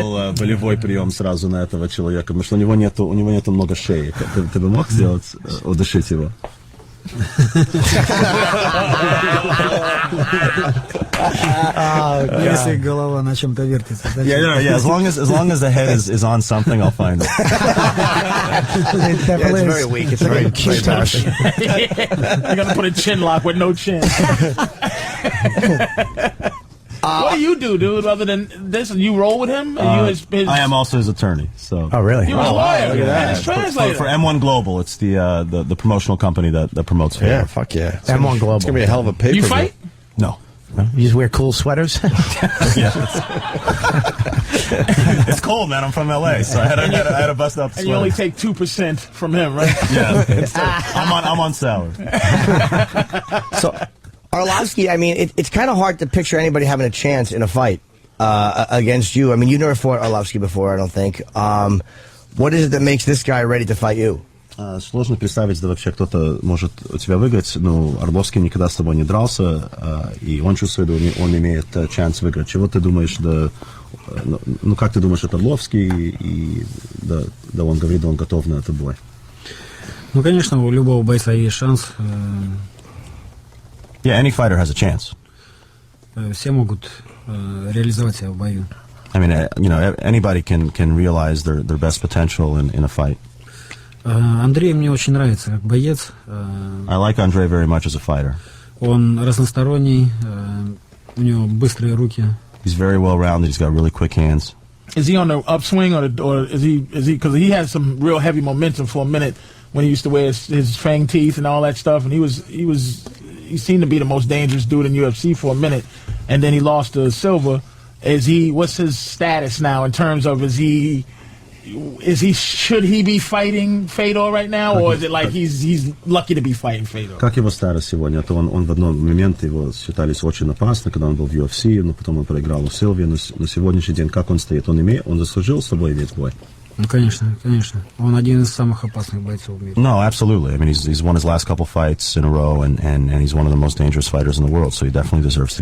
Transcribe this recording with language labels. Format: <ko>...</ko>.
<ru>сделал болевой прием сразу на этого человека, потому что у него нету много шеи. Ты бы мог сделать, удушить его? Если голова на чем-то вертится.</ru> <en>Yeah. As long as the head is on something, I'll find it. It's very weak. It's very cute. I gotta put a chin lock with no chin. What do you do, dude? Other than this, you roll with him? And you his... I am also his attorney. So. Oh, really? You're a lawyer. Look at that. And his translator. For M1 Global, it's the promotional company that promotes Fedor. Yeah, fuck yeah. M1 Global. It's going to be a hell of a paper. You fight? No. You just wear cool sweaters? It's cold, man. I'm from LA, so I had to bust out the And sweater. you only take 2% from him, right? Yeah. I'm on salary. So, Arlovsky, I mean, it's kind of hard to picture anybody having a chance in a fight against you. I mean, you never fought Arlovsky before, I don't think. What is it that makes this guy ready to fight you?</en> <ru>Сложно представить, да вообще кто-то может тебя выиграть. Ну, Орловский никогда с тобой не дрался, и он чувствует, он имеет шанс выиграть. Чего ты думаешь, ну, как ты думаешь, это Орловский, и да он говорит, он готов на этот бой? Ну, конечно, у любого бойца есть шанс.</ru> <en>Yeah, any fighter has a chance.</en> <ru>Все могут реализовать себя в бою.</ru> <en>I mean, anybody can realize their best potential in a fight.</en> <ru>Андрей мне очень нравится как боец.</ru> <en>I like Andre very much as a fighter.</en> <ru>Он разносторонний, у него быстрые руки.</ru> <en>He's very well-rounded. He's got really quick hands. Is he on the upswing, or is he? Because he had some real heavy momentum for a minute when he used to wear his fang teeth and all that stuff, and he seemed to be the most dangerous dude in UFC for a minute, and then he lost to Silva. What's his status now in terms of should he be fighting Fedor right now, or is it like he's lucky to be fighting Fedor?</en> <ru>Как его старость сегодня? То он в одном момент его считались очень опасно, когда он был в UFC, но потом он проиграл у Силви. Но на сегодняшний день как он стоит? Он заслужил с тобой иметь бой? Ну, конечно, конечно. Он один из самых опасных бойцов в мире.</ru> <en>No, absolutely. I mean, he's won his last couple fights in a row, and he's one of the most dangerous figers in the world. So he definitely deserves to.</en>